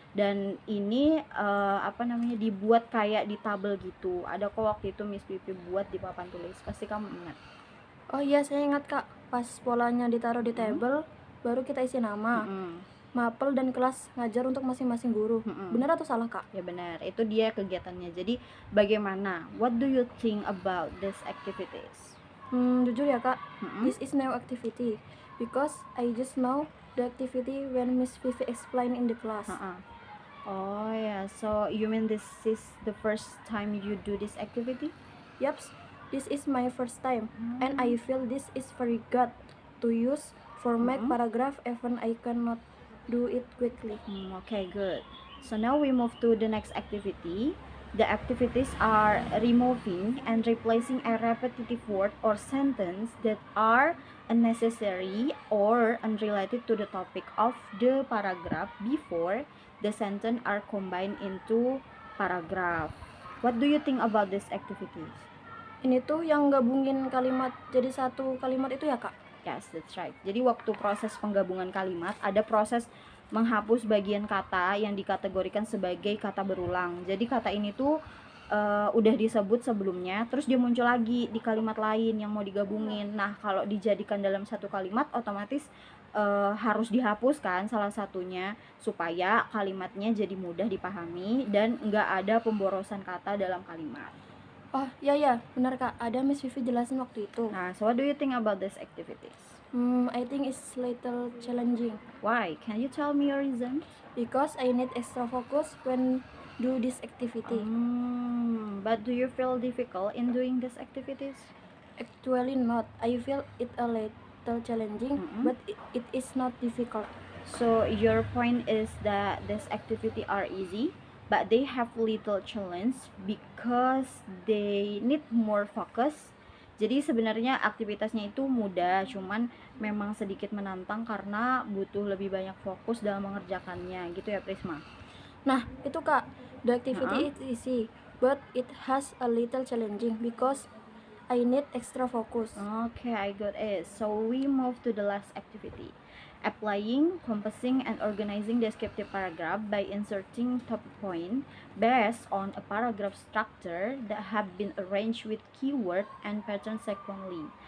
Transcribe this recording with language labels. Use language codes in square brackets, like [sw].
[id] Dan ini dibuat kayak di tabel gitu. Ada kok waktu itu Miss Pipi buat di papan tulis. Pasti kamu ingat. Oh iya, saya ingat, Kak. Pas polanya ditaruh di table, baru kita isi nama, mapel dan kelas ngajar untuk masing-masing guru. Benar atau salah, Kak? Ya benar, itu dia kegiatannya. Jadi bagaimana? [en] What do you think about these activities? [id] Jujur ya, Kak, [en] this is new activity because I just know the activity when Miss Vivi explain in the class. Oh yeah, so you mean this is the first time you do this activity? Yup, this is my first time, and I feel this is very good to use for make paragraph even I cannot do it quickly. Okay, good. So now we move to the next activity. The activities are removing and replacing a repetitive word or sentence that are unnecessary or unrelated to the topic of the paragraph before the sentence are combined into paragraph. What do you think about these activities? [id] Ini tuh yang gabungin kalimat jadi satu kalimat itu ya, Kak? [en] Yes, that's right. [id] Jadi waktu proses penggabungan kalimat ada proses menghapus bagian kata yang dikategorikan sebagai kata berulang. Jadi kata ini tuh udah disebut sebelumnya, terus dia muncul lagi di kalimat lain yang mau digabungin. Nah, kalau dijadikan dalam satu kalimat, otomatis harus dihapuskan salah satunya supaya kalimatnya jadi mudah dipahami dan nggak ada pemborosan kata dalam kalimat. Oh ya, benar, Kak. Ada Miss Vivi jelasin waktu itu. [en] Nah, so what do you think about these activities? I think it's little challenging. Why? Can you tell me your reason? Because I need extra focus when do this activity. But do you feel difficult in doing these activities? Actually not. I feel it a little challenging, but it is not difficult. So your point is that these activity are easy, but they have little challenge because they need more focus. [id] Jadi sebenarnya aktivitasnya itu mudah, cuman memang sedikit menantang karena butuh lebih banyak fokus dalam mengerjakannya, gitu ya Prisma? Nah, itu Kak, [en] the activity is easy, but it has a little challenging because I need extra focus. Okay, I got it. So we move to the last activity. Applying, composing, and organizing descriptive paragraph by inserting topic point based on a paragraph structure that have been arranged with keyword and pattern sequentially.